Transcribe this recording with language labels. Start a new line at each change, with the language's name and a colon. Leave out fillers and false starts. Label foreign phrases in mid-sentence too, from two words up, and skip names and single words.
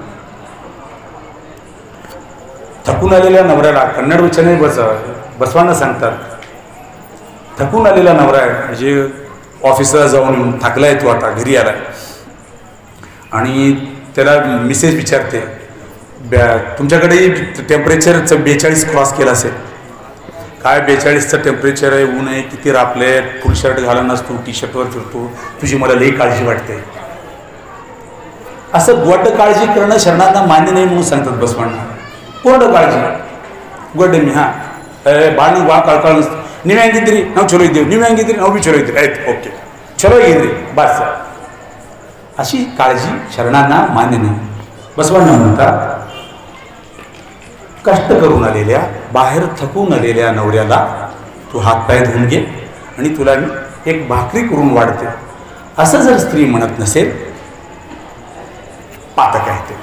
Marathi: थकून आलेल्या नवऱ्याला कन्नड वचने बसवांना सांगतात, थकून आलेला नवरा आहे, म्हणजे ऑफिसला जाऊन थकलाय, तो आता घरी आलाय आणि त्याला मिसेस विचारते, तुमच्याकडे टेम्परेचर 42 क्रॉस केलं असेल, काय 42चं टेम्परेचर आहे, ऊन आहे, किती रापले, फुल शर्ट घालून असतो, टी शर्टवर फिरतो, तुझी मला लई काळजी वाटते. असं गोड काळजी करणं शरणांना मान्य नाही म्हणून सांगतात बसवांना. पूर्ण काळजी गोड मी हां
Kannada: ಬಾಣ ವಾ ಕಳ್ಕೊಳ್ಳಿಸ್ತು, ನೀವು ಹೆಂಗಿದ್ರಿ, ನಾವು ಚಲೋ ಇದ್ದೇವೆ, ನೀವು ಹೆಂಗಿದ್ರಿ, ನಾವು ಬಿ ಚಲೋ ಇದ್ರಿ, ಆಯ್ತು ಓಕೆ ಚಲೋ ಇದ್ರಿ बस.
Marathi: अशी काळजी शरणांना मान्य नाही. बसवांना म्हणतात, कष्ट करून आलेल्या, बाहेर थकून आलेल्या नवऱ्याला तू हातपाय धुवून घे आणि तुला मी एक भाकरी करून वाढते, असं जर स्त्री म्हणत नसेल, पातक आहे ते.